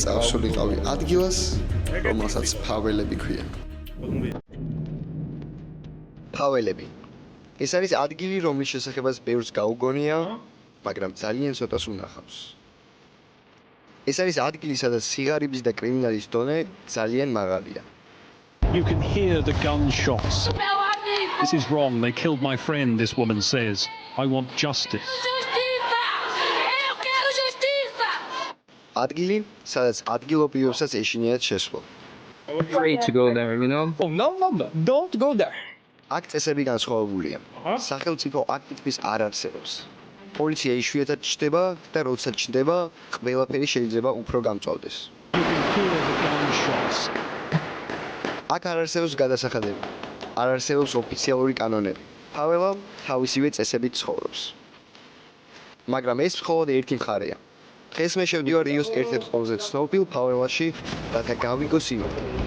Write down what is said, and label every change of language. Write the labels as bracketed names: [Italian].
[Georgian] წავსულიყავი ადგილას, რომელსაც ფაველები ქვია. ფაველები. ეს არის ადგილი, რომლის შესახებაც ბევრს გაუგონია, მაგრამ ძალიან ცოტას უნახავს. ეს არის ადგილი, სადაც სიღარიბის და კრიმინალის დონე ძალიან მაღალია. [English] You can hear the gunshots. This is wrong. They killed my friend, this woman says. I want justice. [Georgian] ადგილი, სადაც ადგილობრივებსაც ეშინიათ შესვლა. [English] Afraid to go there, you know? Oh, no, don't go there. [Georgian] აქ წესები განსხვავებულია. სახელმწიფო აქ თითქმის არ არსებობს. პოლიცია იშვიათად ჩნდება და როცა ჩნდება, ყველაფერი შეიძლება უფრო გამწვავდეს. [English] You can hear the gunshots. [Georgian] აქ არ არსებობს გადასახადები. არ არსებობს ოფიციალური კანონები. ფაველა თავისივე წესებით ცხოვრობს. მაგრამ ეს მხოლოდ ერთი მხარეა. დღეს მე შევდივარ რიოს ერთ-ერთ ყველაზე ცნობილ ფაველაში, რათა გავიგო სიმართლე.